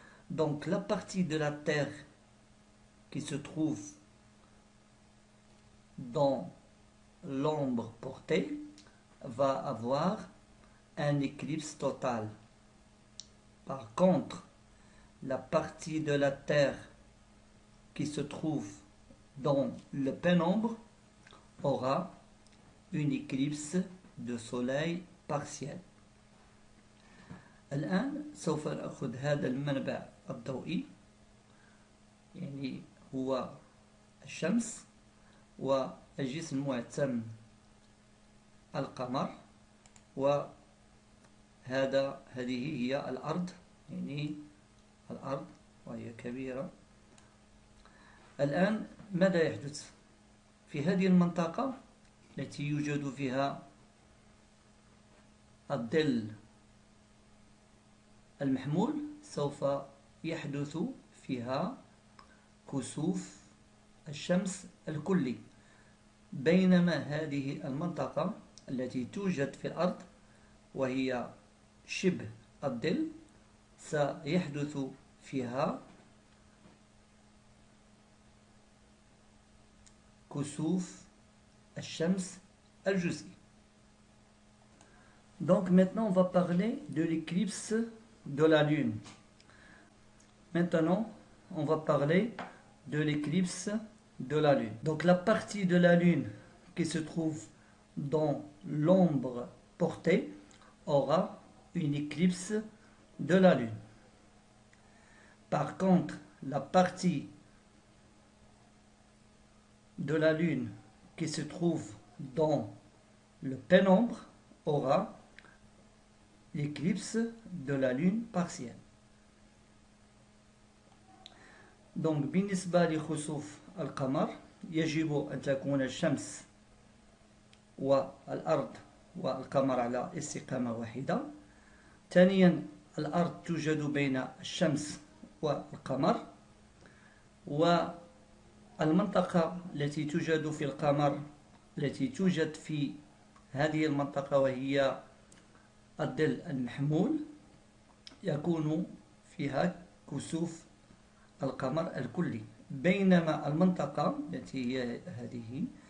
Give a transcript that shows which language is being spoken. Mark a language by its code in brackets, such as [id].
[fr] Donc la partie de la terre qui se trouve dans l'ombre portée va avoir un éclipse total. Par contre, la partie de la terre qui se trouve dans le pénombre aura une éclipse de soleil partiel. [ar] الآن سوف نأخذ هذا المنبع الضوئي، يعني هو الشمس، والجسم المعتم القمر، هذه هي الأرض، يعني الأرض وهي كبيرة. الآن ماذا يحدث في هذه المنطقة التي يوجد فيها الظل المحمول؟ سوف يحدث فيها كسوف الشمس الكلي، بينما هذه المنطقة التي توجد في الأرض وهي شبه الظل سيحدث فيها كسوف الشمس الجزئي. [fr] Donc maintenant on va parler de l'éclipse de la lune. Maintenant on va parler de l'éclipse de la lune. Donc la partie de la lune qui se trouve dans l'ombre portée aura une éclipse de la lune. Par contre, la partie de la lune qui se trouve dans le pénombre aura l'éclipse de la lune partielle. [ar] Donc بالنسبة لخسوف القمر يجب أن تكون الشمس والأرض والقمر على استقامة واحدة. ثانيا الأرض توجد بين الشمس والقمر، والمنطقة التي توجد في القمر التي توجد في هذه المنطقة وهي الظل المحمول يكون فيها كسوف القمر الكلي، بينما المنطقة التي هي هذه